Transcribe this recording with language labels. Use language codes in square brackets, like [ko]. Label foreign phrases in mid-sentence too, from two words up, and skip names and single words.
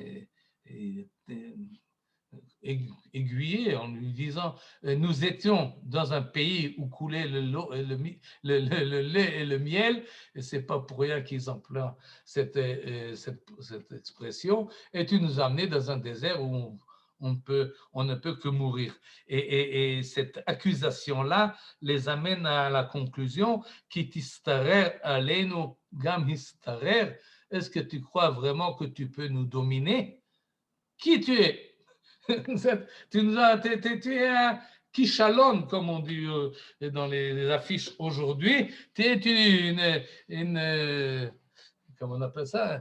[fr] aiguillée en lui disant nous étions dans un pays où coulait le lait et le miel, et c'est pas pour rien qu'ils emploient cette expression, et tu nous as amenés dans un désert où on ne peut que mourir. Et cette accusation-là les amène à la conclusion qui [he] תשתרר עלינו גם השתרר. [fr] Est-ce que tu crois vraiment que tu peux nous dominer? Qui tu es? Tu es un kishalon, comme on dit dans les affiches aujourd'hui. Tu es comment on appelle ça?